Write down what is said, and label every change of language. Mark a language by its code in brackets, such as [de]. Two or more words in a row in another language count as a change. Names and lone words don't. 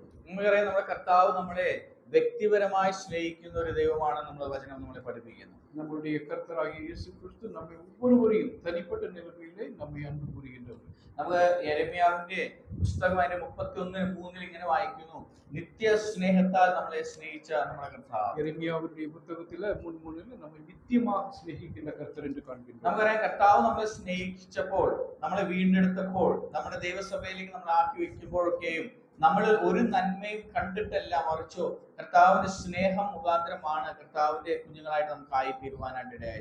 [ml] നമുക്കറിയാം നമ്മുടെ കർത്താവ് നമ്മളെ വ്യക്തിപരമായി സ്നേഹിക്കുന്ന ഒരു ദൈവമാണ് നമ്മുടെ വചനം നമ്മളെ പഠിപ്പിക്കുന്നത്. [ta] நம்முடைய கர்த்தராகிய இயேசு கிறிஸ்து நம்மை ஒவ்வொருவரையும் தனிப்பட்ட நிலைமையிலே நம்மை அன்பு கூறுகின்றவர். [ml] നമുക്ക് യെരമ്യാവിന്റെ പുസ്തകം അതിന്റെ 31:3 ഇങ്ങനെ വായിക്കുന്നു, നിത്യ സ്നേഹത്താൽ നമ്മളെ സ്നേഹിച്ച നമ്മുടെ കർത്താവ്. യെരമ്യാവിന്റെ പുസ്തകത്തിലെ 3:3 നമ്മെ നിത്യമായി സ്നേഹിക്കുന്ന കർത്തർ എന്ന് കാണിക്കുന്നു. നമുക്കറിയാം കർത്താവ് നമ്മളെ സ്നേഹിച്ചപ്പോൾ, നമ്മളെ വീണ്ടെടുത്തപ്പോൾ, നമ്മുടെ ദൈവസഭയിലേക്ക് നമ്മൾ ആക്കി വെക്കുമ്പോഴൊക്കെയും നമ്മൾ ഒരു നന്മയും കണ്ടിട്ടല്ല, മറിച്ചോ കർത്താവിന്റെ സ്നേഹം മുഖാന്തരമാണ് കർത്താവിന്റെ കുഞ്ഞുങ്ങളായിട്ട് നമുക്ക് ആയി തീരുവാനായിട്ട് ഇടയായി.